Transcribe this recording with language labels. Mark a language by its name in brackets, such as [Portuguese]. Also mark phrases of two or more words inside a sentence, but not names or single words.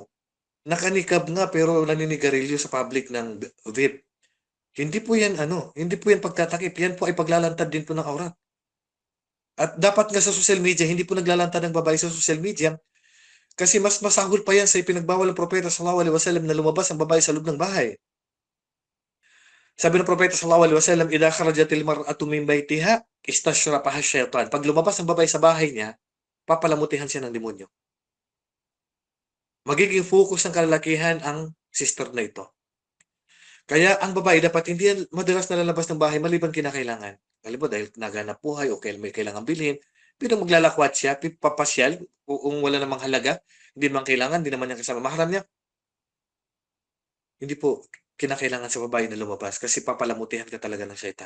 [Filipino] Nakanikab nga pero naninigarilyo sa public ng vape. Hindi po yan ano, hindi po yan pagtatakip. Yan po ay paglalantad din po ng aurat. At dapat nga sa [English] social media, [Filipino] hindi po naglalantad ng babae sa [English] social media [Filipino] kasi mas masahol pa yan sa ipinagbawal ng propeta [Arabic] صلى الله عليه وسلم [Filipino] na lumabas ang babae sa loob ng bahay. Sabi ng propeta [Arabic] صلى الله عليه وسلم, "إذا خرجت المرأة من بيتها استشرفها الشيطان." [Filipino] Pag lumabas ang babae sa bahay niya, papalamutihan siya ng demonyo. Magiging focus ng kalalakihan ang sister na ito. Kaya ang babae dapat hindi yan madalas nalalabas ng bahay maliban kinakailangan. Halimbawa dahil naghanap buhay o may kailangan bilhin, pero maglalakwat siya, papasyal, kung wala namang halaga, hindi naman kailangan, hindi naman niya kasama mahram niya, hindi po kinakailangan sa babae na lumabas kasi papalamutihan ka talaga ng syaitan.